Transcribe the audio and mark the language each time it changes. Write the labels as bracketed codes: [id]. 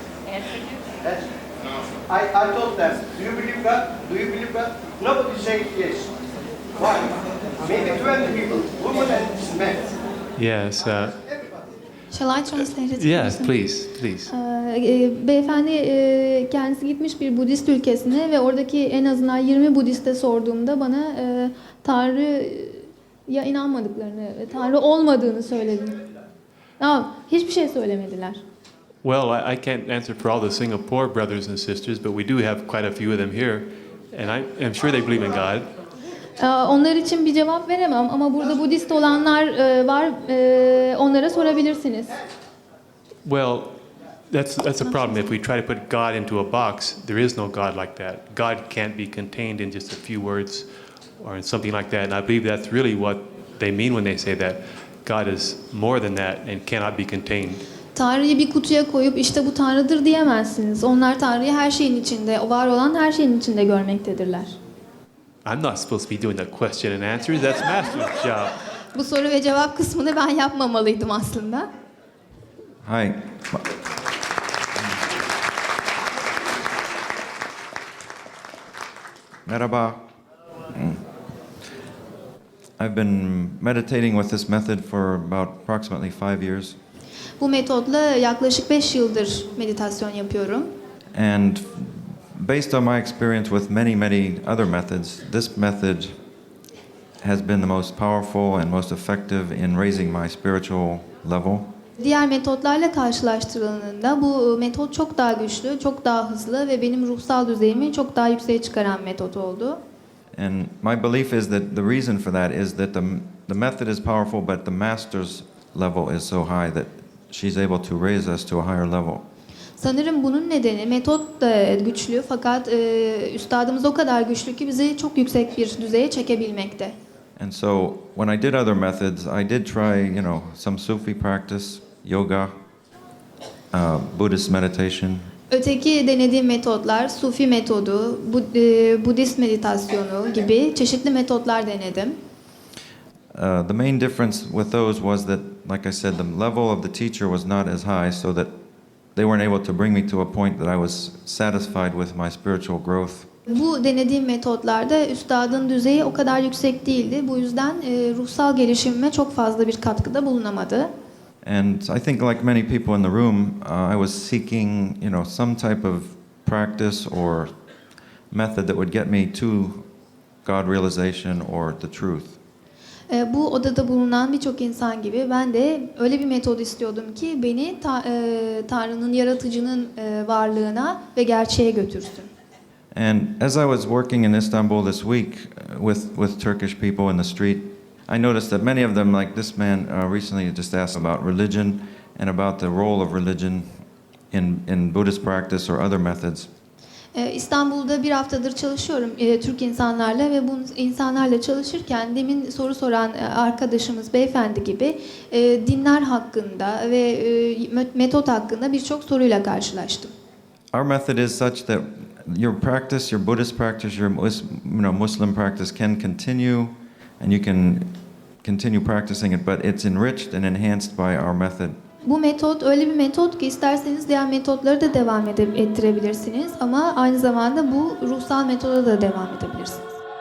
[en] Yes. I told them, do you believe God? Do you believe God? Nobody said yes. Why? Maybe 20 people, women and men. Yes. Everybody. Shall I translate it? Yes, please. [tr] Beyefendi kendisi gitmiş bir Budist ülkesine ve oradaki en azından 20 Budist'e sorduğumda bana Tanrı'ya inanmadıklarını, Tanrı olmadığını söyledi. Hiçbir şey söylemediler. [en] Well, I can't answer for all the Singapore brothers and sisters, but we do have quite a few of them here, and I'm sure they believe in God. [tr] Onlar için bir cevap veremem ama burada Budist olanlar var, onlara sorabilirsiniz. [en] Well, that's a problem. If we try to put God into a box, there is no God like that. God can't be contained in just a few words or in something like that. And I believe that's really what they mean when they say that. God is more than that and cannot be contained. [tr] Tanrı'yı bir kutuya koyup işte bu Tanrı'dır diyemezsiniz. Onlar Tanrı'yı her şeyin içinde, var olan her şeyin içinde görmektedirler. [en] I'm not supposed to be doing the question and answers. That's Master's job. [tr] Bu soru ve cevap kısmını ben yapmamalıydım aslında. [en] Hi. [tr] Merhaba. [en] I've been meditating with this method for about approximately 5 years. [tr] Bu metodla yaklaşık 5 yıldır meditasyon yapıyorum. [en] And based on my experience with many other methods, this method has been the most powerful and most effective in raising my spiritual level. [tr] Diğer metotlarla karşılaştırıldığında bu metot çok daha güçlü, çok daha hızlı ve benim ruhsal düzeyimi çok daha yükseğe çıkaran metot oldu. [en] And my belief is that the reason for that is that the method is powerful, but the master's level is so high that she's able to raise us to a higher level. [tr] Sanırım bunun nedeni metot da güçlü fakat üstadımız o kadar güçlü ki bizi çok yüksek bir düzeye çekebilmekte. [en] And so when I did other methods, I did try, some Sufi practice, yoga, Buddhist meditation. [tr] Öteki denediğim metotlar, Sufi metodu, Budist meditasyonu gibi çeşitli metotlar denedim. [en] The main difference with those was that, like I said, the level of the teacher was not as high, so that they weren't able to bring me to a point that I was satisfied with my spiritual growth. [tr] Bu denediğim metotlarda üstadın düzeyi o kadar yüksek değildi. Bu yüzden ruhsal gelişimime çok fazla bir katkıda bulunamadı. [en] And I think, like many people in the room, I was seeking, some type of practice or method that would get me to God realization or the truth. [tr] Bu odada bulunan birçok insan gibi ben de öyle bir metod istiyordum ki beni Tanrı'nın, yaratıcının varlığına ve gerçeğe götürsün. [en] And as I was working in Istanbul this week with Turkish people in the street, I noticed that many of them, like this man recently just asked about religion and about the role of religion in Buddhist practice or other methods. [tr] İstanbul'da bir haftadır çalışıyorum Türk insanlarla ve bu insanlarla çalışırken demin soru soran arkadaşımız beyefendi gibi dinler hakkında ve metot hakkında birçok soruyla karşılaştım. [en] Our method is such that your practice, your Buddhist practice, your Muslim practice can continue, and you can continue practicing it, but it's enriched and enhanced by our method. [tr] Bu metot öyle bir metot ki isterseniz diğer metotları da devam ettirebilirsiniz ama aynı zamanda bu ruhsal metoda da devam edebilirsiniz.